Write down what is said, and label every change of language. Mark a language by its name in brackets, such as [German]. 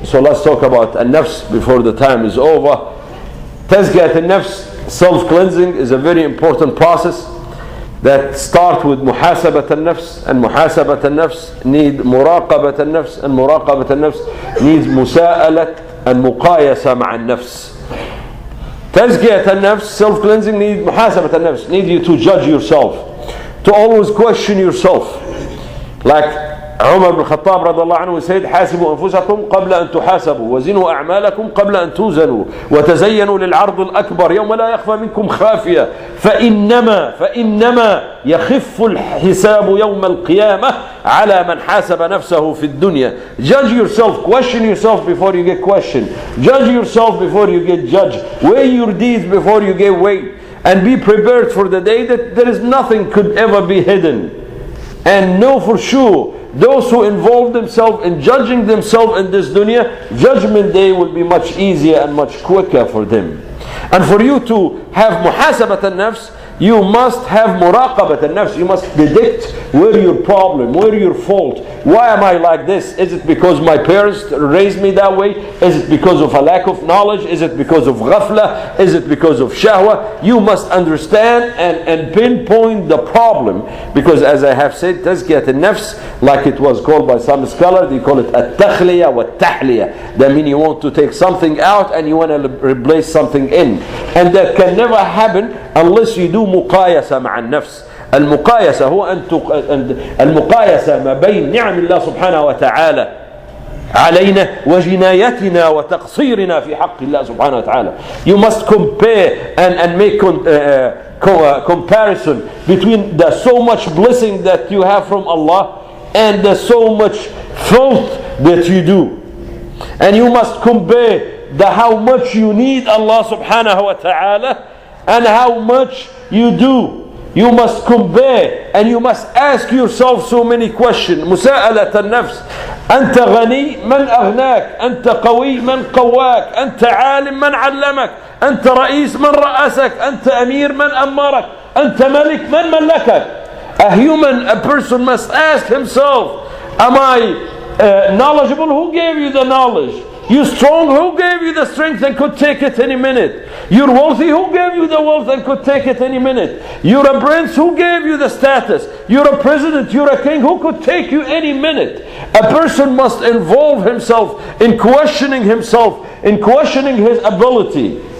[English] So let's talk about al-nafs before the time is over. Tazkiyat al-nafs, self-cleansing, is a very important process that starts with [Arabic] محاسبة النفس, [English] and محاسبة النفس need [Arabic] مراقبة النفس, [English] and مراقبة النفس needs مساءلة and [Arabic] مقايسة مع النفس. [English] Tazkiyat al-nafs, self-cleansing, needs [Arabic] محاسبة النفس, [English] need you to judge yourself, to always question yourself. [Arabic] Like عمر بن الخطاب رضي الله عنه said, حاسبوا أنفسكم قبل أن تحاسبوا وزنوا أعمالكم قبل أن توزنوا وتزينوا للعرض الأكبر يوم لا يخفى منكم خافية فإنما يخف الحساب يوم القيامة على من حاسب نفسه في الدنيا. [English] Judge yourself, question yourself before you get questioned. Judge yourself before you get judged. Weigh your deeds before you get weighed. And be prepared for the day that there is nothing could ever be hidden. And know for sure, those who involve themselves in judging themselves in this dunya, judgment day will be much easier and much quicker for them. And for you to have muhasabat al-nafs, you must have muraqabat al-nafs. You must predict where your problem, where your fault. Why am I like this? Is it because my parents raised me that way? Is it because of a lack of knowledge? Is it because of ghafla? Is it because of shahwa? You must understand and pinpoint the problem. Because as I have said, Tazkiyat al-nafs, like it was called by some scholars, they call it al-takhliyah, والتحلية. That means you want to take something out and you want to replace something in. And that can never happen unless you do [Arabic] مقايسة مع النفس. المقايسة هو المقايسة ما بين نعم الله سبحانه وتعالى علينا وجنايتنا وتقصيرنا في حق الله سبحانه وتعالى. [English] You must compare and make comparison between the so much blessing that you have from Allah and the so much fault that you do. And you must compare the how much you need Allah subhanahu wa ta'ala and how much you do. You must compare and you must ask yourself so many questions. [Arabic] مساءلة النفس. أنت غني من أغناك؟ أنت قوي من قواك؟ أنت عالم من علمك؟ أنت رئيس من رأسك؟ أنت أمير من أمرك؟ أنت ملك من ملكك؟ [English] A person must ask himself, am I knowledgeable? Who gave you the knowledge? You strong? Who gave you the strength and could take it any minute? You're wealthy? Who gave you the wealth and could take it any minute? You're a prince? Who gave you the status? You're a president? You're a king? Who could take you any minute? A person must involve himself in questioning himself, in questioning his ability.